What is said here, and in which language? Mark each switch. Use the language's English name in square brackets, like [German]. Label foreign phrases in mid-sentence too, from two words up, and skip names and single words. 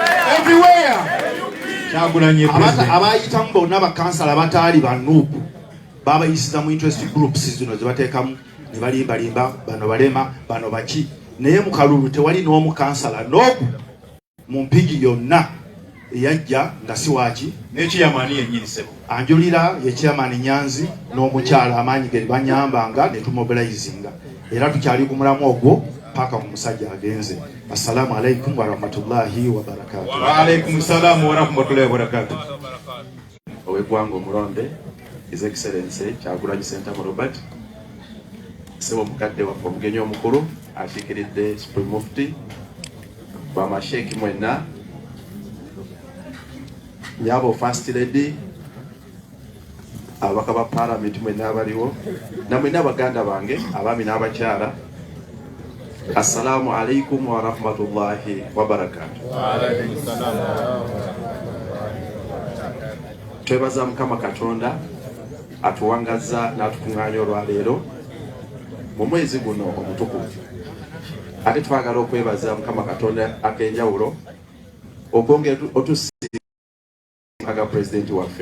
[Ganda] everywhere Kyagulanyi abayitamu bonna bakansala bataali ba NUP baba yisiza mu [English] interest groups [Ganda] zino zibateekamu ne balimba bano balema bano baki naye mu kalulu tewali n'omu kansala n'ogu mu mpigi yonna eyajja nga si waaki n'ekiyamaani yennyini ssebo anjulira ye chairman Nyanzi n'omukyala amaanyi ge banyambanga ne tumobilizinga era tukyali ku mulamu ogwo paka mu musajja agenze. [Arabic] السلام عليكم ورحمة الله وبركاته. وعليكم السلام ورحمة الله وبركاته. [Ganda] Owegwango Mulonde, [English] His Excellency [Ganda] Kyagulanyi Ssentamu Robert, Ssebo mukadde waffe omugenyi omukulu akiikiridde [English] Supreme Mufti [Ganda] bamasheeki mwenna, nyabo [English] First Lady, [Ganda] ababaka ba Parliament mwenna abaliwo, na mwenna abaganda bange abaami n'abakyala. [Arabic] السلام عليكم ورحمة الله وبركاته. وعليكم السلام. [Ganda] Twebaza Mukama Katonda atuwangaza n'atukuŋŋaanya olwaleero mu mwezi guno omutukuvu. Ate twagala okwebaza Mukama Katonda ak'enjawulo okwongera otusiiga pulezidenti waffe.